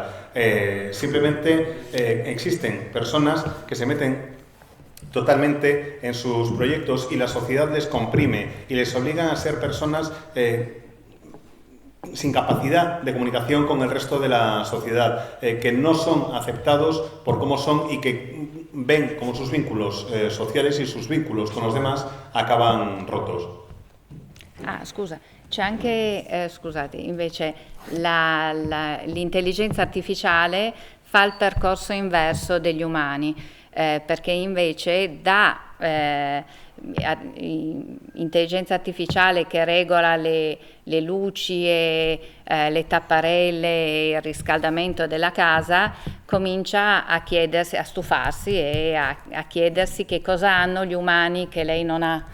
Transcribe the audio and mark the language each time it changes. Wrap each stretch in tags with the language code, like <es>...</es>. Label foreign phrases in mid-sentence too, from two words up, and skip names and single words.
<es>Simplemente existen personas que se meten totalmente en sus proyectos y la sociedad les comprime y les obligan a ser personas sin capacidad de comunicación con el resto de la sociedad, que no son aceptados por cómo son y que ven como sus vínculos sociales y sus vínculos con los demás acaban rotos.</es> <it>Scusa, c'è anche, scusate, invece l'intelligenza artificiale fa il percorso inverso degli umani, perché invece da intelligenza artificiale che regola le luci e le tapparelle e il riscaldamento della casa, comincia a chiedersi, a stufarsi e a chiedersi che cosa hanno gli umani che lei non ha.</it>